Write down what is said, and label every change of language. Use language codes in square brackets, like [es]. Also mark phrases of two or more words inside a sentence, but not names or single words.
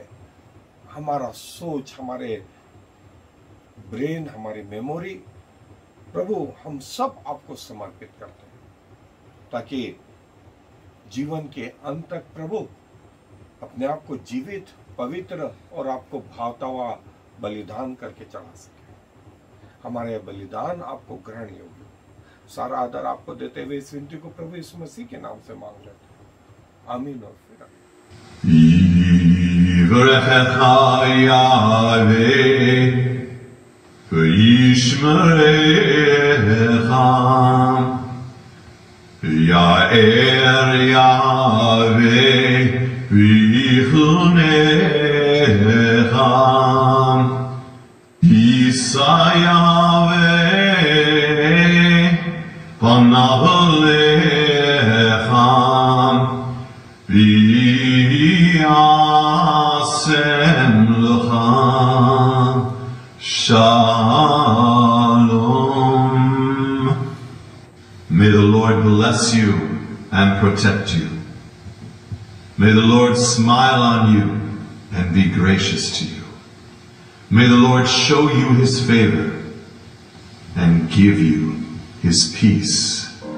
[hi] हमारा सोच, हमारे ब्रेन, हमारी मेमोरी प्रभु हम सब आपको समर्पित करते हैं, ताकि जीवन के अंत तक प्रभु अपने आप को जीवित, पवित्र और आपको भावता हुआ बलिदान करके चढ़ा सके। हमारे बलिदान आपको ग्रहण योग्य। सारा आदर आपको देते हुए इस विनती को प्रभु यीशु मसीह के नाम से मांग लेते हैं, आमीन और फिर [he] יאר יהוה ויחנך ישא יהוה פניו לך וישם לך שלום. [en] May the Lord bless you and protect you. May the Lord smile on you and be gracious to you. May the Lord show you his favor and give you his peace.